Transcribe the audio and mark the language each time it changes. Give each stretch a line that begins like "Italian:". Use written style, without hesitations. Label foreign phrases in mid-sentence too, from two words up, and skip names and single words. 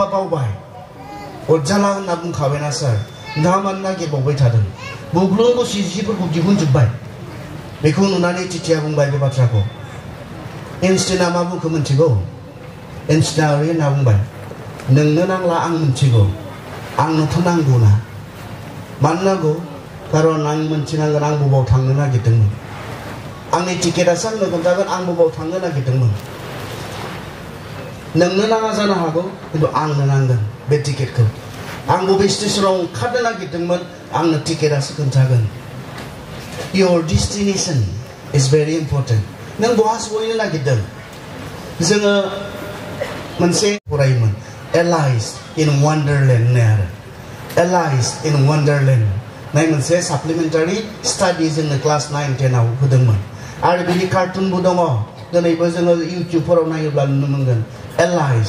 Bodo: बावबाय अरजाला होनना बुंखाबायना सार नोंथाङा मानो नागिरबावबाय थादों बुग्लुं बुसि जिफोरखौ दिहुनजोब्बाय बेखौ नुनानै टिटिया बुंबाय बे बाथ्राखौ आइनस्टाइना मा बुंखो मिथिगौ आइनस्टाइना ओरै होनना बुंबाय नोंनो नांला आं मिथिगौ आंनोथ' नांगौना मानो नांगौ कारन आं मिथिनांगोन आं बबाव थांनो नागिरदोंमोन आंनि टिकेटासो आंनो खोन्थागोन आं बबाव थांनो नागिरदोंमोन नोंनो नाङा जानो हागौ खिन्थु आंनो नांगोन बे टिकेटखौ आं बबे स्टेशनाव ओंखारनो नागिरदोंमोन आंनो टिकेटासो खोन्थागोन
English: Your destination is very important
Bodo: नों बहा सहैनो नागिरदों जोङो मोनसे फरायोमोन Alice in Wonderland होननाय आरो Alice in Wonderland नाय मोनसे
English: supplementary study
Bodo: जोंनो क्लास 9-10 आव होदोंमोन आरो बिनि कार्टुनबो दङ दिनैबो जोङो इउटिउबफोराव नायोब्ला नुनो मोनगोन Alice